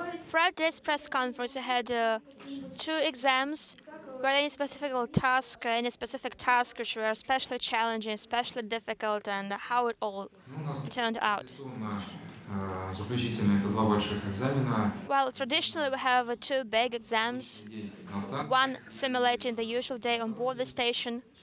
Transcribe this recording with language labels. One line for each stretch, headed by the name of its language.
English: Prior to this press conference, I had 2 exams. Were any specific tasks which were especially challenging, especially difficult, and how it all turned out?
Russian: Заключительные это два больших экзамена.
English: Well, traditionally we have 2 big exams, one simulating the usual day on board the station,